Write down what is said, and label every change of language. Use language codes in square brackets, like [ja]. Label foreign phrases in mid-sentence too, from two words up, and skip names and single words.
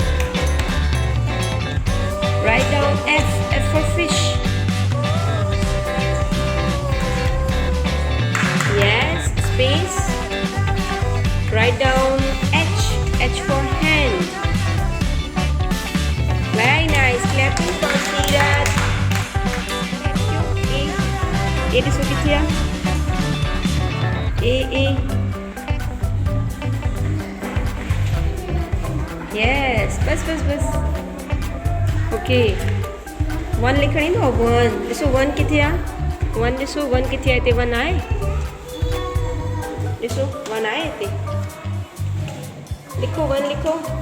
[en] write down F for fish yes space write down H for hand very nice clapping for Siraj A [sd] ॾिसो किथे आहे [en] A yes बस [sd] ओके 1 लिखण ईंदो 1 ॾिसो 1 किथे आहे 1 ॾिसो 1 किथे आहे हिते 1 आहे ॾिसो 1 आहे हिते लिखो 1 लिखो